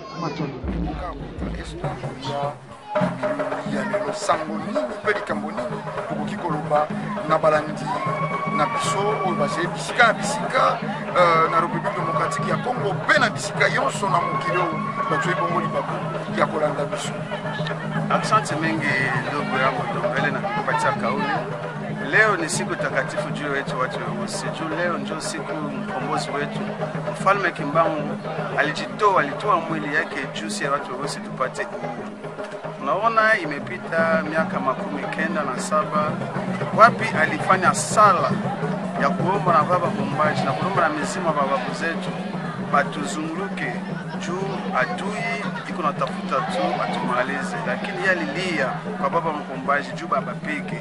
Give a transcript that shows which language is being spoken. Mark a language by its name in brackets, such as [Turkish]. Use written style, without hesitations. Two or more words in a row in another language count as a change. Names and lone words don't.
[Lingala] ya lelo sango nini mpe likambo nini tokoki koloba na balandi na biso oyo bazali bisika na bisika na République démocratique ya Congo mpe na bisika yonso na mokili oyo bazwi bongo libaku ya kolanda biso. [Swahili] Asante mengi ndugu yangu Ndombele na kupatia kauli. Leo ni siku takatifu juu wetu watu weusi. Juu leo ndio siku mkombozi wetu Mfalme Kimbangu alitoa mwili yake juu ya watu weusi tupate uhuru. Unaona imepita miaka 97 wapi alifanya sala ya kuomba na baba Mumbaji na kuomba na mizima babu zetu batuzunguruke juu adui iko natafuta tu atumalize, lakini yeye alilia kwa baba Mumbaji juu baba peke.